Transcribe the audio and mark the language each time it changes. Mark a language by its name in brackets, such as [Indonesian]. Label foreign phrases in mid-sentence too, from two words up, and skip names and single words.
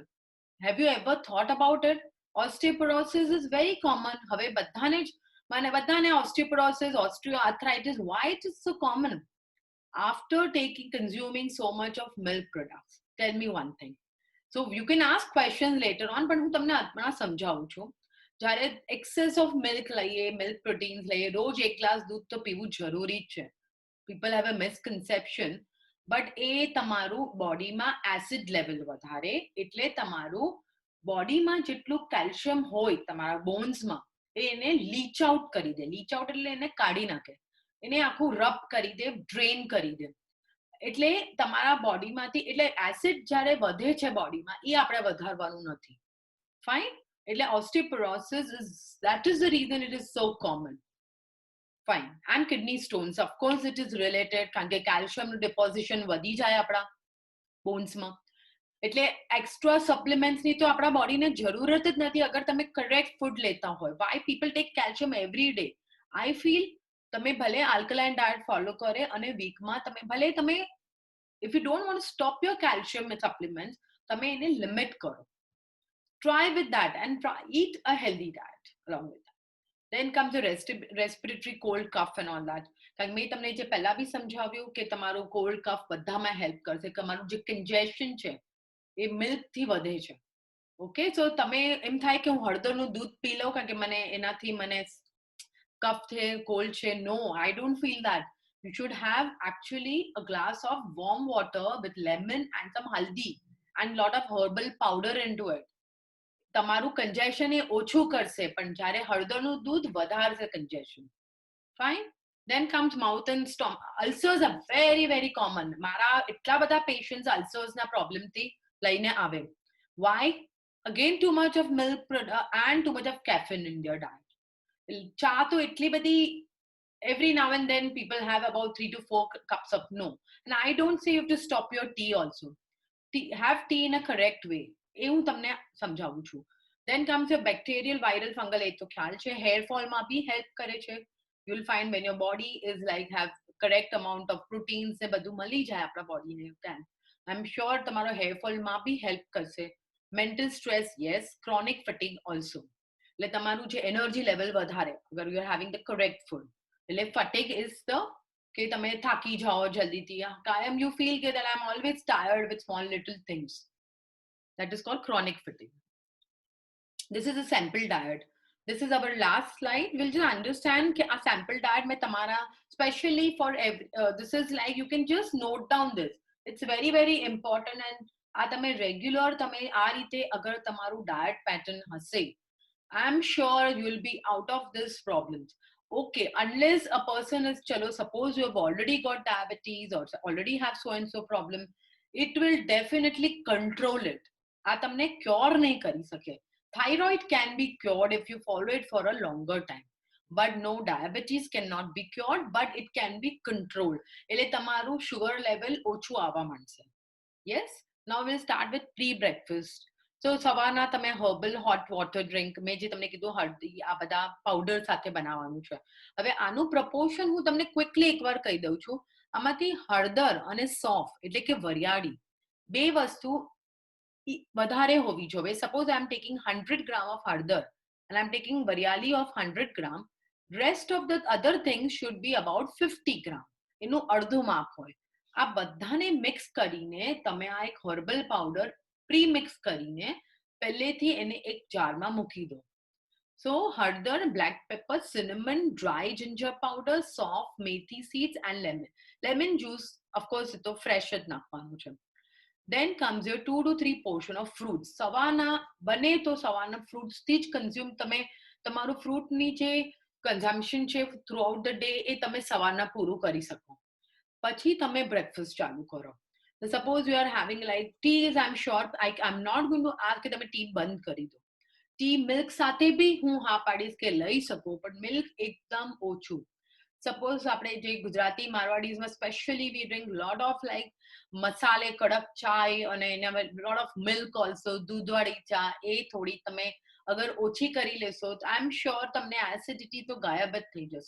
[English] Have you ever thought about it? Osteoporosis is very common. [Gujarati] હવે બધાને [English] osteoporosis, osteoarthritis, why it is so common? After consuming so much of milk products. Tell me one thing. So you can ask questions later on, but [Gujarati] હું તમને આત્મા સમજાવું છું. જ્યારે [English] excess of milk [Gujarati] લઈએ, [English] milk proteins [Gujarati] લઈએ, રોજ 1 ગ્લાસ દૂધ તો પીવું જરૂરી છે. [English] People have a misconception, but [Gujarati] એ તમારું બોડીમાં [English] acid level [Gujarati] વધારે, એટલે તમારું બોડીમાં જેટલું calcium હોય તમારા બોન્સમાં એને [English] leach out [Gujarati] કરી દે. [English] leach out [Gujarati] એટલે એને કાઢી નાખે, એને આખું રબ કરી દે, ડ્રેન કરી દે. એટલે તમારા બોડીમાંથી, એટલે એસિડ જ્યારે વધે છે બોડીમાં, એ આપણે વધારવાનું નથી. ફાઇન. [English] એટલે osteoporosis that is the reason it is so common. Fine. And kidney stones, of course it is related, [Gujarati] કારણ કે [English] calcium deposition [Gujarati] વધી જાય આપણા બોન્સમાં. એટલે [English] extra supplements [Gujarati] ની તો આપણા બોડીને જરૂરત જ નથી અગર તમે [English] correct food [Gujarati] લેતા હોય. [English] Why people take calcium every day? I feel [Gujarati] તમે ભલે [English] alkaline diet follow [Gujarati] કરે અને વીકમાં તમે [English] if you don't want to stop your calcium supplements, [Gujarati] તમે એને લિમિટ કરો. [English] Try with that and eat a healthy diet along with that. Then comes the respiratory cold cough and all that. [Gujarati] કારણ મેં તમને જે પહેલા બી સમજાવ્યું કે તમારું [English] cold cough [Gujarati] બધામાં હેલ્પ કરશે. તમારું જે કન્જેશન છે એ મિલ્ક થી વધે છે. [English] okay, so [Gujarati] તમે એમ થાય કે હું હળદરનું દૂધ પી લઉં કારણ કે એનાથી મને કફ છે, કોલ્ડ છે. નો, [English] I don't feel that. You should have actually a glass of warm water with lemon and some haldi and lot of herbal powder into it. [Gujarati] તમારું કન્જેશન એ ઓછું કરશે, પણ જ્યારે હળદરનું દૂધ વધારશે કન્જેશન. ફાઇન. [English] Then comes mouth and stomach. Ulcers are very, very common. [Gujarati] મારા એટલા બધા પેશન્ટ્સ અલ્સર્સના પ્રોબ્લેમથી લઈને આવે. [English] Why? Again, too much of milk and too much of caffeine in their diet. [Gujarati] ચા તો એટલી બધી, [English] every now and then people have about 3 to 4 cups of no. And I don't say you have to stop your tea also. Have tea in a correct way. [Gujarati] એ હું તમને સમજાવું છું. [English] Then comes your bacterial, viral, fungal. [Gujarati] એ તો ખ્યાલ છે. [English] Hair fall [Gujarati] માં બી help કરે છે. [English] You'll find when your body is like have correct amount of proteins [Gujarati] ને બધું મળી જાય આપણા બોડીને, [English] you can. I'm sure તમારો hair fall [Gujarati] માં બી [English] help કરશે. Mental stress, yes. Chronic fatigue also. [Gujarati] એટલે તમારું જે [English] energy level [Gujarati] વધારે, અગર [English] you are having the correct food. એટલે fatigue is the [Gujarati] કે તમે થાકી જાઓ જલ્દીથી, કાયમ [English] you feel કે that I'm always tired with small little things. That is called chronic fatigue. This is a sample diet. This is our last slide. We'll just understand [Gujarati] કે આ [English] sample diet [Gujarati] મેં તમારા [English] specially for this is like you can just note down this. It's very, very important. And [Gujarati] આ તમે [English] regular [Gujarati] તમે આ રીતે અગર તમારું [English] diet pattern હશે, I'm sure you will be out of this problems. Okay, unless a person is, chalo, suppose you have already got diabetes or already have so and so problem, it will definitely control it. [Gujarati] આ તમને ક્યોર નહીં કરી શકે. [English] Thyroid can be cured if you follow it for a longer time. But no, diabetes cannot be cured, but it can be controlled. [Gujarati] એટલે તમારું sugar level ઓછું આવવા માંડશે. [English] Yes? Now we'll start with pre-breakfast. [Gujarati] So સવારના તમે [English] herbal hot water drink, [Gujarati] મેં જે તમને કીધું હળદી આ બધા પાવડર સાથે બનાવવાનું છે. હવે આનું પ્રપોર્શન હું તમને ક્વિકલી એકવાર કહી દઉં છું. આમાંથી હળદર અને સોફ એટલે કે વરિયાળી બે વસ્તુ વધારે હોવી જોઈએ. [English] suppose I am taking 100 gram of હળદર and I'm taking variali of 100 gram. Rest of the other things should be about 50 gram. [Gujarati] એનું અડધું માપ હોય. આ બધાને મિક્સ કરીને તમે આ એક [English] herbal powder pre-mix [Gujarati] કરીને પહેલેથી એને એક જારમાં મૂકી દો. So હળદર, [English] black pepper, cinnamon, dry ginger powder, soft methi seeds and lemon. Lemon juice, of course, [Gujarati] એ તો fresh જ નાખવાનું છે. [English] Then comes your 2 to 3 portion of fruits. [Gujarati] સવારના બને તો સવારના fruits થી જ consume તમે તમારું fruit ની જે consumption છે [English] throughout the day [Gujarati] એ તમે સવારના પૂરું કરી શકો. પછી તમે breakfast ચાલુ કરો. [English] So suppose you are having like teas, I'm sure I'm not going to ask [Gujarati] કે તમે tea બંધ કરી દો. [English] tea milk [Gujarati] સાથે બી હું હા પાડીશ કે લઈ શકો, પણ મિલ્ક એકદમ ઓછું. સપોઝ આપણે જે ગુજરાતી મારવાડીઝમાં [English] specially we drink lot of like [Hindi] मसाले कड़क चाय [Gujarati] અને એના [English] lot of milk also, [Gujarati] દૂધવાળી ચા એ થોડી તમે અગર ઓછી કરી લેશો તો [English] I am sure [Gujarati] તમને એસિડિટી તો ગાયબ જ થઈ જશે.